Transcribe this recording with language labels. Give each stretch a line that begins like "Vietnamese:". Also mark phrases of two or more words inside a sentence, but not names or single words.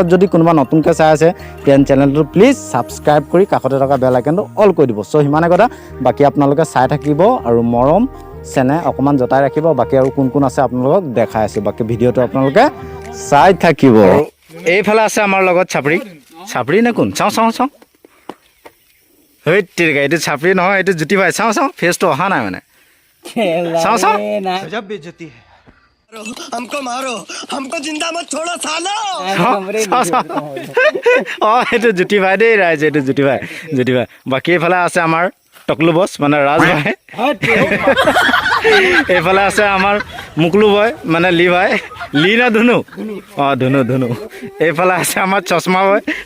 Assamese: যদি কোনোবা নতুনকৈ চাই আছে তেন চেনেলটো প্লিজ ছাবস্ক্ৰাইব কৰি কাষতে থকা
English: bell icon
Assamese: অল কৰি দিব চ' সিমানেই কথা বাকী আপোনালোকে চাই থাকিব আৰু মৰম চেনে অকণমান জতাই ৰাখিব বাকী আৰু কোন কোন আছে আপোনালোকক দেখাই আছোঁ বাকী ভিডিঅ'টো আপোনালোকে চাই থাকিব এইফালে আছে আমাৰ লগত চাপৰি চাপৰি নে কোন চাওঁ চাওঁ চাওঁ হেই তেৰিকা এইটো চাপৰি নহয় এইটো জ্যোতি ভাই চাওঁ চাওঁ ফেচটো অহা নাই মানে চাওঁ চাওঁ
Hindi: हमको मारो हमको जिंदा मत छोड़ो सालो
Assamese: অঁ এইটো জ্যোতি ভাই দেই ৰাইজ এইটো জ্যোতি ভাই বাকী এইফালে আছে আমাৰ টকলু বছ মানে ৰাজ ভাই এইফালে আছে আমাৰ মুকলু বয় মানে লি ভাই লি না ধুনু অঁ ধুনু এইফালে আছে আমাৰ চশমা বয়